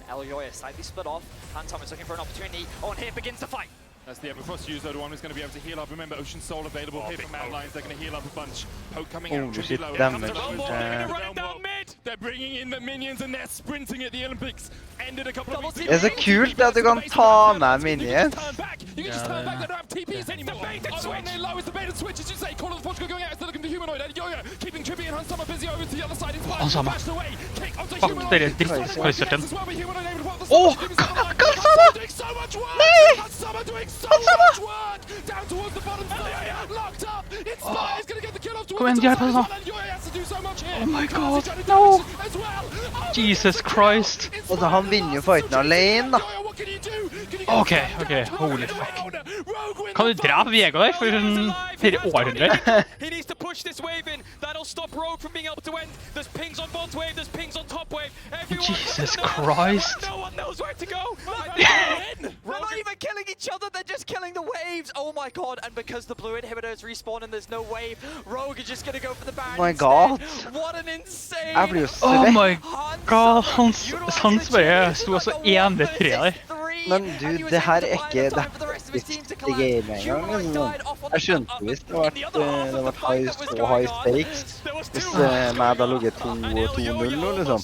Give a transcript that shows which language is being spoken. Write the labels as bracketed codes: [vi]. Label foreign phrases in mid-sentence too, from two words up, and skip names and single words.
[en] Elyoya slightly split off. Handsome is looking for an opportunity. Oh, and here begins the fight. That's the Everfrost user, the one who's going to be able to heal up. Remember, Ocean Soul available here from Mad Lions. They're going to heal up a bunch. Poke coming out. Oh, shit, low. damage. Running down mid. They're bringing in the minions and they're sprinting at the Olympics. Ended a couple of weeks ago. [no] Det så kult at du kan ta med minions. [en] You can just turn back. They don't have TPs anymore. The bait and switch. Low is the bait and switch, as you say. Call of the Portugal going out. It's looking for humanoid. And Yoya keeping Trippy and Hansama busy over to the other side. Hansama. Kick onto Fuck, humanoid. [no] det er den. Åh, Hansama! Nei! Hansama! [en] Down towards the bottom side. Locked up. It's Spy is going to get the kill off towards [no] Kom igjen, hjelp oss nå. [en] Oh my god, no! Jesus Christ. [no] Altså, han vinner jo fighten alene, da. [en] Ok, holy fuck. [no] Kan du drepe Viego der for sånn 4 århundrer? [en] He needs to push this wave in. That'll stop Rogue from being able to end. There's pings on bot wave, there's pings on top wave. Jesus Christ. No one knows where to go. They're not even killing each other, they're just killing the waves. Oh my god, and because the blue inhibitors respawn and there's no wave, Rogue is just gonna go for the Baron. Oh my god. What an insane. [no] Jeg blir jo [en] Oh [no] svett. [en] my god, [no] Hans bare sto også 1v3 der. Men du, det her er ikke det game engang. Jeg skjønte hvis det var [en] high stakes. [no] Hvis Mad hadde ligget 2-0 nå, liksom.